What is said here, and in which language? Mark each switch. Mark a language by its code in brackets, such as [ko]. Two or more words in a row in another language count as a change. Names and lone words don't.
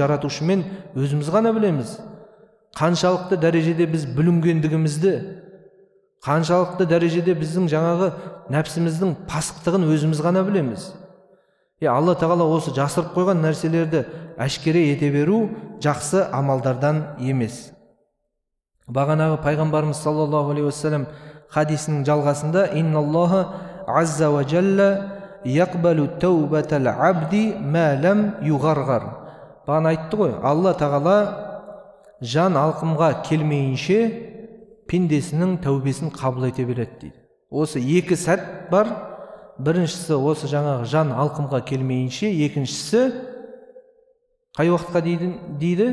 [kk] Жаратушымен өзіміз ғана білеміз. Қаншалықты дәрежеде біз бүлінгендігімізді, қаншалықты дәрежеде біздің жаңағы нәпсіміздің пасықтығын өзіміз ғана білеміз. Алла тағала осы жасырып қойған нәрселерді әшкере ете беру жақсы амалдардан емес. Бағанағы пайғамбарымыз [ar] صلى الله عليه وسلم [kk] хадисінің жалғасында [ar] إن الله عز وجل يقبل توبة العبد ما لم يغرغر. [kk] Бағана айтты ғой, Алла тағала жан алқымға келмейінше пендесінің тәубесін қабыл ете береді дейді. Осы екі сәт бар. Біріншісі осы жаңағы жан алқымға келмейінше, екіншісі қай уақытқа дейді?